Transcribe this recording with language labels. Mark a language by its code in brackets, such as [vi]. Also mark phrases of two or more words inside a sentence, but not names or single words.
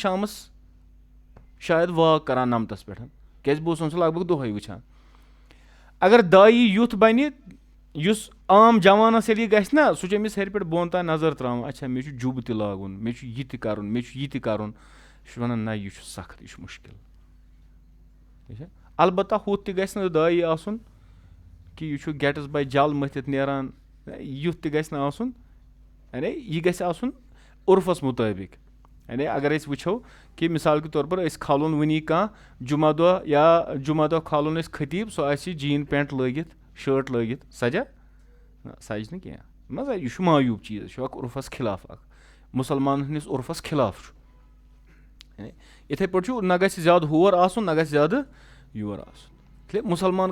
[ks] شامس شاید واک کران نمتس پٮ۪ٹھ کیازِ بہٕ اوسُن سُہ لگ بگ دۄہے وٕچھان اگر دایی یُتھ بنہِ یُس عام جوانس ییٚلہِ یہِ گژھِ نا سُہ چھُ أمِس ہیٚرِ پٮ۪ٹھ بۄن تام نظر تراوان اچھا مےٚ چھُ جُبہٕ تہِ لاگُن مےٚ چھُ یہِ تہِ کرُن مےٚ چھُ یہِ تہِ کرُن یہِ چھُ ونان نہ یہِ چھُ سخت یہِ چھُ مُشکِل ٹھیٖک چھا البتہ ہُتھ تہِ گژھِ نہٕ دایی آسُن کہِ یہِ چھُ گیٹس بے جل مٔتھِتھ نیران یُتھ تہِ گژھِ نہٕ آسُن یعنی یہِ گژھِ آسُن عُرفَس مُطٲبِق یعنی اگر أسۍ وٕچھو کہِ [ur] مِثال کے طور پر [ks] أسۍ کھالون وٕنی کانٛہہ جُمعہ دۄہ یا جُمعہ دۄہ کھالون أسۍ خطیٖب سُہ آسہِ [en] jean pant [ks] لٲگِتھ شٲٹ لٲگِتھ سَجا سَجہِ نہٕ کینٛہہ مان یہِ چھُ مایوٗب چیٖز یہِ چھُ اکھ عُرفَس خِلاف اکھ مُسلمانَن ہٕنٛدِس عُرفَس خِلاف چھُ یِتھَے پٲٹھۍ چھُ نہ گژھِ زیادٕ ہور آسُن نہ گژھِ زیادٕ یور آسُن اِسلیے مُسلمان